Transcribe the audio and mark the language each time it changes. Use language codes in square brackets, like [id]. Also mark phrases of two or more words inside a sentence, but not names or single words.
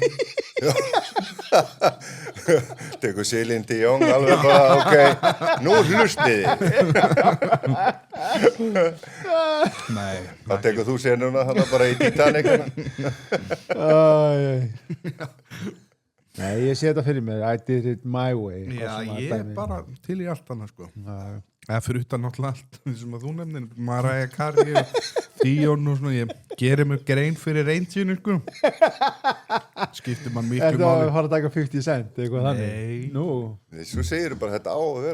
[is] Tekur Celine Dion alveg bara, ok nú hlustiði Nei Hvað tekur þú senuna hana bara í Titanic Nei, ég sé þetta fyrir mér [en] I did it my way [is] Já, ég er bara til í allt annað sko eða fyrir utan náttúrulega allt sem að þú nefnir Mariah Carey og Dion og svona ég gerir mér grein fyrir reyndjunu sko skiptir mann miklu máli Ertu að fara að taka 50 cent eitthvað þannig? Nei Nú Svo segir bara þetta á að vera